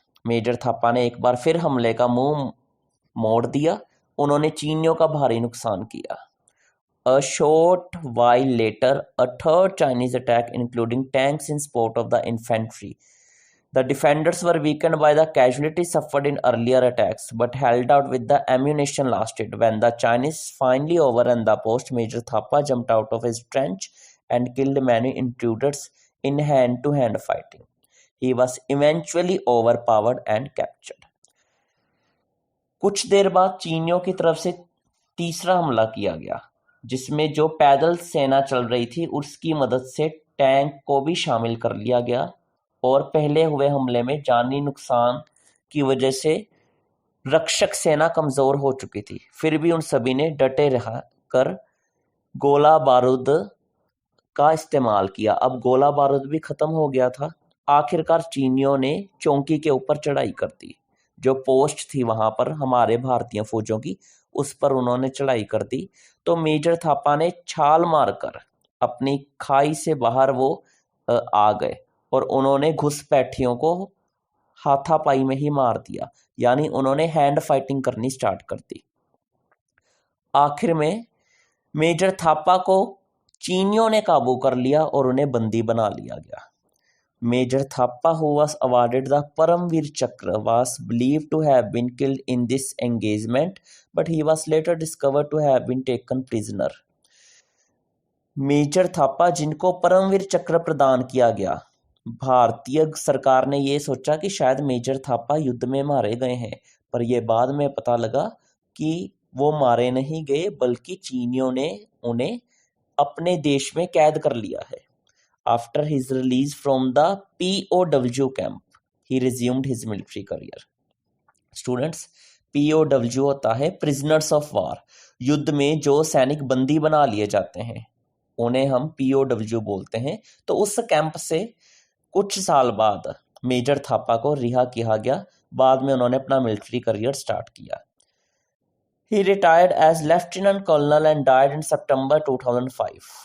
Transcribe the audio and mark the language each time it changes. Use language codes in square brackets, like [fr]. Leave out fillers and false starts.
[hi] Major Thapa ने एक बार फिर हमले का मुंह मोड़ दिया। उन्होंने चीनियों का भारी नुकसान किया। [en] A short while later, a third Chinese attack, including tanks in support of the infantry. The defenders were weakened by the casualties suffered in earlier attacks, but held out with the ammunition lasted. When the Chinese finally overran the post, Major Thapa jumped out of his trench and killed many intruders in hand-to-hand fighting. He was eventually overpowered and captured. [hi] कुछ देर बाद चीनियों की तरफ से तीसरा हमला किया गया, जिसमें जो पैदल सेना चल रही थी उसकी मदद से टैंक को भी शामिल कर लिया गया और पहले हुए हमले में जानी नुकसान की वजह से रक्षक सेना कमजोर हो चुकी थी। फिर भी उन सभी ने डटे रहकर गोला बारूद का इस्तेमाल किया। अब गोला बारूद भी खत्म हो गया था। आखिरकार चीनियों ने चौकी के ऊपर चढ़ाई कर दी। जो पोस्ट थी वहां पर हमारे भारतीय फौजों की, उस पर उन्होंने चढ़ाई कर दी। तो मेजर थापा ने छाल मारकर अपनी खाई से बाहर वो आ गए और उन्होंने घुसपैठियों को हाथापाई में ही मार दिया, यानी उन्होंने हैंड फाइटिंग करनी स्टार्ट कर दी। आखिर में मेजर थापा को चीनियों ने काबू कर लिया और उन्हें बंदी बना लिया गया। [en] Major Thappa, who was awarded the Paramveer Chakra, was believed to have been killed in this engagement, but he was later discovered to have been taken prisoner. [hi] Major Thapa, जिनको परमवीर चक्र प्रदान किया गया, भारतीय सरकार ने ये सोचा कि शायद मेजर थापा युद्ध में मारे गए हैं, पर यह बाद में पता लगा कि वो मारे नहीं गए, बल्कि चीनियों ने उन्हें अपने देश में कैद कर लिया है। [en] After his release from the POW camp, he resumed his military career. Students, POW [hi] होता है [en] prisoners of war. [hi] युद्ध में जो सैनिक बंदी बना लिए जाते हैं उन्हें हम POW बोलते हैं। तो उस कैंप से कुछ साल बाद मेजर थापा को रिहा किया गया। बाद में उन्होंने अपना मिलिट्री करियर स्टार्ट किया। [en] He retired as Lieutenant Colonel and died in September 2005.